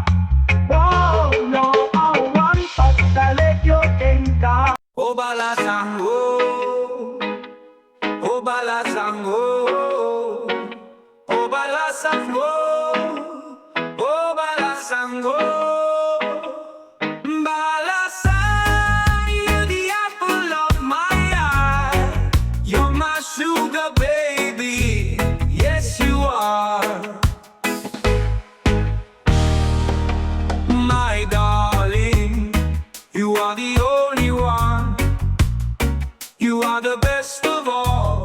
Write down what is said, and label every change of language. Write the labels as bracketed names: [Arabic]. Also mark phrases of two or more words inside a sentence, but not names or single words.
[Iloko] Wow, no awan pagtalegyo kenka. O balasang o balasang o balasang o balasang balasang, [English] you're the apple of my eye, you're my sugar baby, yes you are. My darling, you are the only one, you are the best of all.